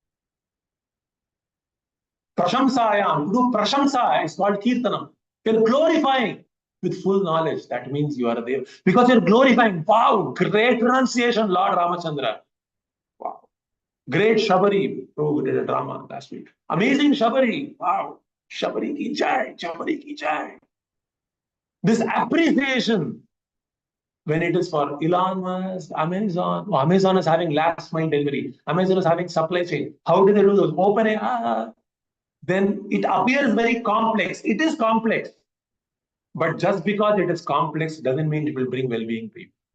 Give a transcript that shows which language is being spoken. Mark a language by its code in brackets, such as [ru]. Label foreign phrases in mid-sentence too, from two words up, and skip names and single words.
[en] Prashamsayam. To do Prashamsa is called Kirtanam. You're glorifying with full knowledge. That means you are there. Because you're glorifying. Wow, great pronunciation, Lord Ramachandra. Wow. Great Shabari. Oh, we did a drama last week. Amazing Shabari. Wow. [hi] शबरी की जय. शबरी की जय. [en] This appreciation, when it is for Elon Musk, Amazon. Oh, Amazon is having last mile delivery. Amazon is having supply chain. How do they do those? Open AI. Then it appears very complex. It is complex. But just because it is complex doesn't mean it will bring well-being to you.